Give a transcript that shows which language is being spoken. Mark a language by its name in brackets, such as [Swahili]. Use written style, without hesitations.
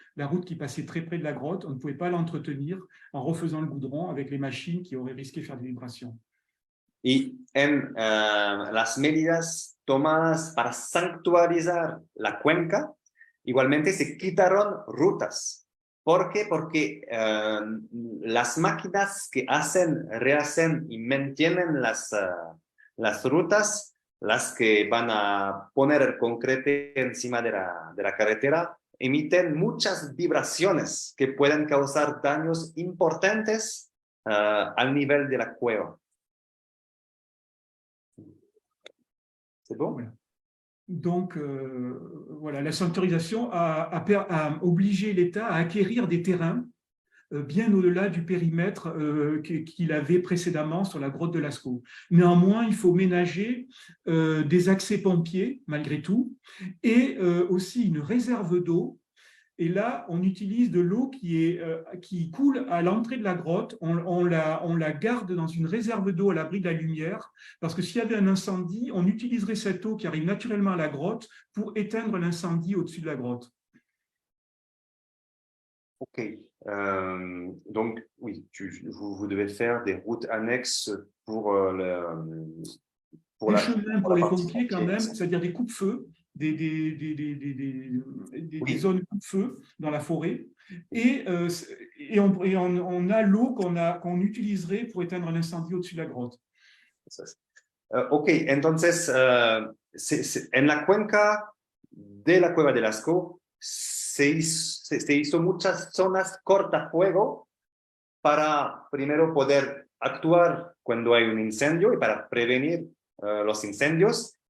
[French] La route qui passait très près de la grotte, on ne pouvait pas l'entretenir en refaisant le goudron avec les machines qui auraient risqué de faire des vibrations. [Spanish] Y en las medidas tomadas para sanctuarizar la cuenca, igualmente se quitaron rutas. ¿Por qué? Porque las máquinas que rehacen y mantienen las rutas, las que van a poner el concreto encima de la carretera, emiten muchas vibraciones que pueden causar daños importantes al nivel de la cueva. [French] C'est bon? Voilà. Donc, voilà, la sanctuarisation a obligé l'État à acquérir des terrains bien au-delà du périmètre qu'il avait précédemment sur la grotte de Lascaux. Néanmoins, il faut ménager des accès pompiers, malgré tout, et aussi une réserve d'eau. Et là, on utilise de l'eau qui coule à l'entrée de la grotte. On la garde dans une réserve d'eau à l'abri de la lumière, parce que s'il y avait un incendie, on utiliserait cette eau qui arrive naturellement à la grotte pour éteindre l'incendie au-dessus de la grotte. Ok. Donc, oui, vous devez faire des routes annexes pour des chemins pour les pompiers quand même, c'est-à-dire des coupe-feux, des zones coupe-feu dans la forêt, et on a l'eau qu'on utiliserait pour éteindre l'incendie au-dessus de la grotte. [Spanish] Ok, entonces, en la cuenca de la cueva de Lascaux se hizo muchas zonas cortafuego para primero poder actuar cuando hay un incendio y para prevenir los incendios.